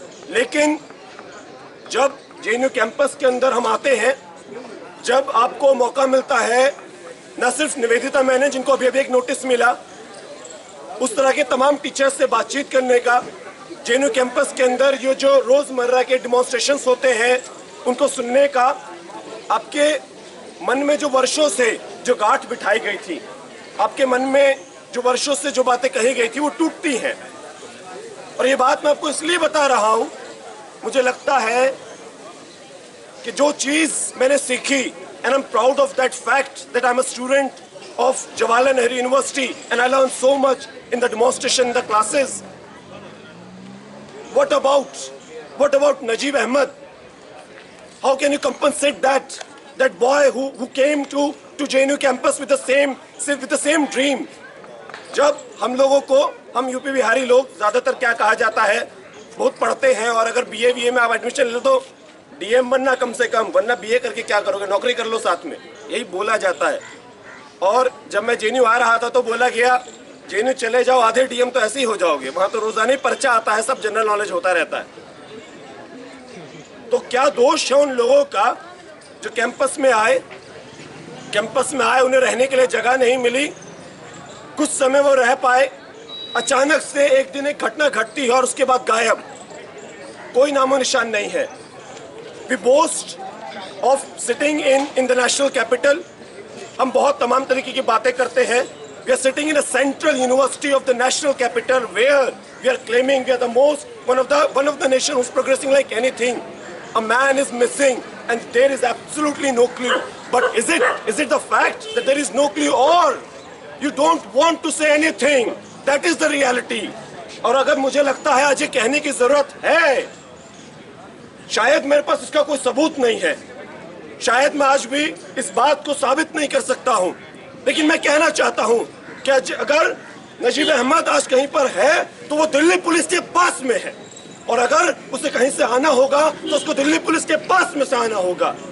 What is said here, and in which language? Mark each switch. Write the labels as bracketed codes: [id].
[hi] लेकिन जब JNU campus के अंदर हम आते हैं, जब आपको मौका मिलता है न सिर्फ निवेदिता मेनन जिनको अभी एक नोटिस मिला, उस तरह के तमाम टीचर्स से बातचीत करने का, JNU कैंपस के अंदर ये जो रोजमर्रा के डिमॉन्स्ट्रेशंस होते हैं उनको सुनने का, आपके मन में जो वर्षों से जो गांठ बिठाई गई थी, आपके मन में जो वर्षों से जो बातें कही गई थी वो टूटती हैं। और ये बात मैं आपको इसलिए बता रहा हूँ, मुझे लगता है कि जो चीज़ मैंने सीखी, [en] and I'm proud of that fact that I'm a student of Jawaharlal Nehru University and I learned so much in the demonstration, in the classes. What about Najib Ahmed? How can you compensate that boy who came to JNU campus with the same dream? [hi] जब हम लोगों को, हम UP Bihari लोग ज़्यादातर क्या कहा जाता है, बहुत पढ़ते हैं और अगर BA में आप एडमिशन ले लो तो DM बनना कम से कम, वरना BA करके क्या करोगे, नौकरी कर लो साथ में, यही बोला जाता है। और जब मैं JNU आ रहा था तो बोला गया, JNU चले जाओ, आधे DM तो ऐसे ही हो जाओगे, वहाँ तो रोजाना ही पर्चा आता है, सब जनरल नॉलेज होता रहता है। तो क्या दोष है उन लोगों का जो कैंपस में आए कैंपस में आए, उन्हें रहने के लिए जगह नहीं मिली, कुछ समय वो रह पाए, अचानक से एक दिन एक घटना घटती है और उसके बाद गायब, कोई नामो निशान नहीं है। [en] we boast of sitting in the national capital, [hi] हम बहुत तमाम तरीके की बातें करते हैं। [en] We are sitting in a central university of the national capital where we are claiming we are the most one of the nation who's progressing like anything. A man is missing and there is absolutely no clue. But is it the fact that there is no clue, or you don't want to say anything? That is the reality. [hi] और अगर मुझे लगता है आज ये कहने की जरूरत है, शायद मेरे पास इसका कोई सबूत नहीं है, शायद मैं आज भी इस बात को साबित नहीं कर सकता हूं, लेकिन मैं कहना चाहता हूं कि अगर नजीब अहमद आज कहीं पर है तो वो दिल्ली पुलिस के पास में है, और अगर उसे कहीं से आना होगा तो उसको दिल्ली पुलिस के पास में से आना होगा।